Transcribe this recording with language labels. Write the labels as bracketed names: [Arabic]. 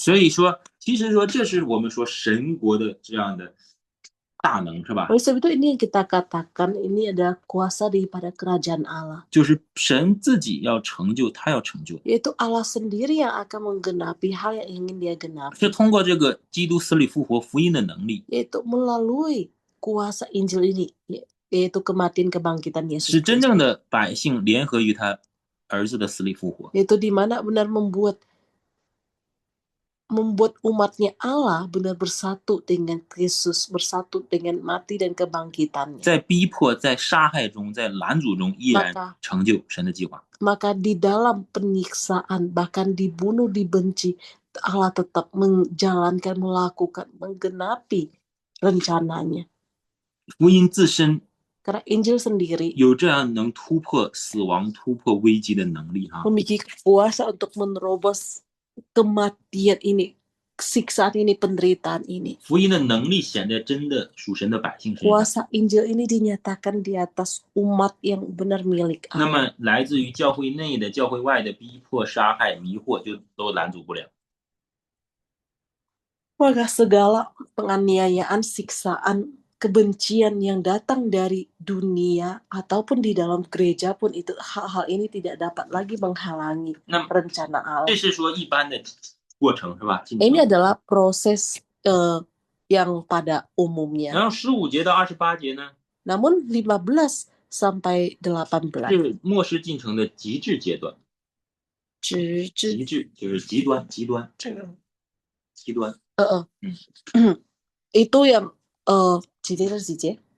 [Chinese] 所以说，其实说这是我们说神国的这样的大能，是吧？ [Indonesian] Oleh sebab itu ini yang kita katakan ini adalah kuasa daripada kerajaan Allah, [Chinese] 就是神自己要成就，他要成就， [Indonesian] yaitu Allah sendiri yang akan menggenapi hal yang ingin dia genapi, [Chinese] 是通过这个基督死里复活福音的能力， [Indonesian] yaitu melalui kuasa Injil ini, yaitu kematian kebangkitan Yesus [Chinese] 是真 [Indonesian] Kristus, [Chinese] 正的百姓联合于他儿子的死里复活。 [Indonesian] yaitu di mana benar membuat umatnya Allah benar bersatu dengan Kristus, bersatu dengan mati dan kebangkitannya. [Chinese] 在逼迫、在杀害中、在拦阻中，依然 [Indonesian] Maka [Chinese] 成就神的计划。 [Indonesian] Maka di dalam penyiksaan, bahkan dibunuh, dibenci, Allah tetap menjalankan, melakukan, menggenapi rencananya. [Chinese] 福音自身 [Indonesian] Karena Injil sendiri [Chinese] 有这样能突破死亡、突破危机的能力哈。 [Indonesian] memiliki kuasa untuk menerobos kematian ini, siksaan ini, penderitaan ini. [Chinese] 福音的能力显在真的属神的百姓身上。 [Indonesian] Kuasa Injil ini dinyatakan di atas umat yang benar milik [Chinese] 那 [Indonesian] Allah. [Chinese] 么来自于教会内的、教会外的逼迫、杀害、迷惑，就都拦阻不了。 [Indonesian] Maka segala penganiayaan, siksaan, kebencian yang datang dari dunia ataupun di dalam gereja pun itu hal-hal ini tidak dapat lagi menghalangi [Chinese] 那么 [Indonesian] rencana Allah. [Chinese] 这是说一般的过程是吧？进 [Indonesian] Ini [Chinese] 程 [Indonesian] adalah proses yang pada umumnya. [Chinese] 然后15节到28节呢， [Indonesian] Namun 15 sampai 18 [Chinese] 是末世进程的极致阶段。极致就是极端，极端，极端。 [Indonesian] itu yang [Chinese] 几节到几节？